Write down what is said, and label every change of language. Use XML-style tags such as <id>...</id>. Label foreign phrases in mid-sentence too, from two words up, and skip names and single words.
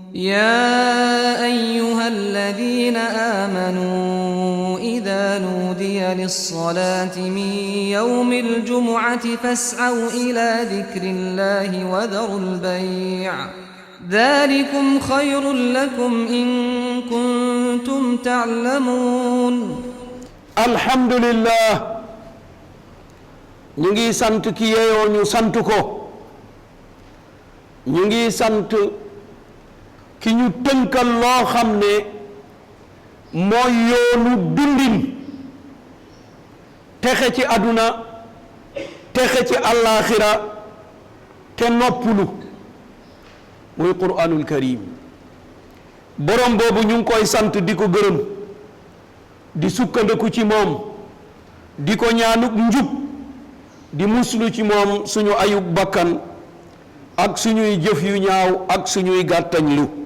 <ar>يا أيها الذين آمنوا إذا نودي للصلاة من يوم الجمعة فاسعوا إلى ذكر الله وذروا البيع ذلكم خير لكم إن كنتم تعلمون. الحمد لله</ar> <wo>ñu ngi sant ki yeyoo ñu sant ko ñu ngi sant ki ñu tënkal loo xam ne mooy yoonu dundin texe ci àdduna texe ci àllaaxira te noppulu muy</wo> <ar>القرآن الكريم</ar> <wo>borom boobu ñu ngi koy sant di ko gërëm di sukkandiku ci moom di ko ñaanuk njub di muslu ci moom suñu ayub bakkan ak suñuy jëf yu ñaaw ak suñuy gàttañlu</wo>